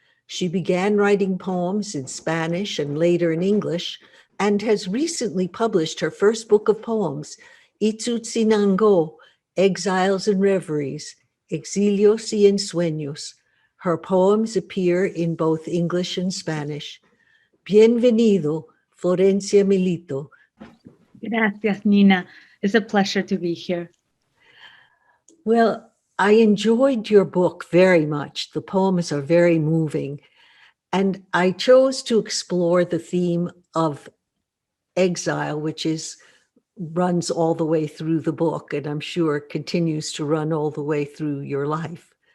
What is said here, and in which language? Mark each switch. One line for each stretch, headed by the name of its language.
English: She began writing poems in Spanish and later in English, and has recently published her first book of poems, Itzutzinango, Exiles and Reveries, Exilios y Ensueños. Her poems appear in both English and Spanish.
Spanish: Bienvenido, Florencia Milito. Gracias, Nina.
English: It's a pleasure to be here. Well, I enjoyed your book very much. The poems are very moving. And I chose to explore the theme of exile, which runs all the way through the book, and I'm sure continues to run all the way through your life.